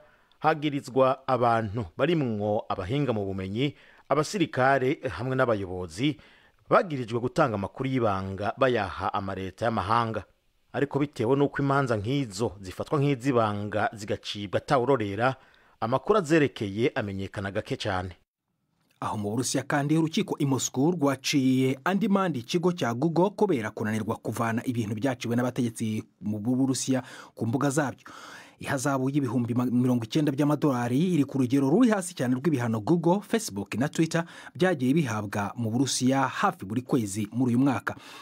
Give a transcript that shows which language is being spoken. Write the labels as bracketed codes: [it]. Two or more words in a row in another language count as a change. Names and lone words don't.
[rn] Hagirizwa abantu barimwo abahinga mu bumenyi, abasirikare hamwe n'abayobozi bagirijwe gutanga amakuru y'ibanga bayaha amareta y'amahanga. Ariko bitewe n'uko imanza nk'izo zifatwa nk'izibanga zigacibwa atawurorera, amakuru azerekeye amenyekana gake cyane. Aho mu Burusiya kandi urukiko i Moscow rwaciye andi mandi ikigo cya Google kubera kunanirwa kuvana ibintu byaciwe n'abategetsi mu Burusiya ku mbuga zabyo. Ihazabu y'ibihumbi 90 by'amadolari iri ku rugero ruri hasi cyane rw'ibihano Google, Facebook na Twitter byagiye bihabwa mu Burusiya hafi buri kwezi muri uyu mwaka.